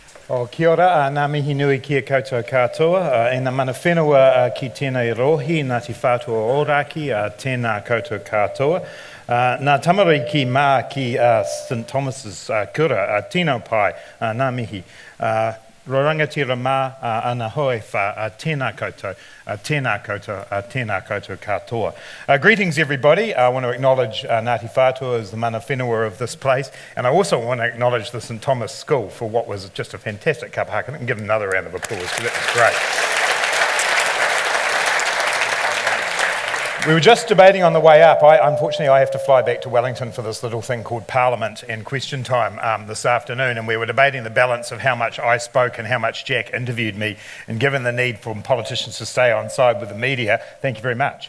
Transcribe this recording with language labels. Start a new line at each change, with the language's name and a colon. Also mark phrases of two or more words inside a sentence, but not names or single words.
Māori: O kia ora, ngā mihi nui kia koutou katoa, e ngā mana whenua ki tēnei rohi, Ngāti Whātua Ōrāki, tēnā koutou katoa. Ngā tamariki mā ki St Thomas's kura, tino pai, ngā mihi. Rorangatira mā, ana hoe wha, tēnā koutou, tēnā koutou, tēnā koutou katoa.
English: Greetings everybody. I want to acknowledge Ngāti Whātua as the
Māori: mana whenua
English: of this place, and I also want to acknowledge the St Thomas School for what was just a fantastic kapahaka, and give them another round of applause because that was great. We were just debating on the way up. Unfortunately, I have to fly back to Wellington for this little thing called Parliament and Question Time this afternoon, and we were debating the balance of how much I spoke and how much Jack interviewed me, and given the need for politicians to stay on side with the media, thank you very much.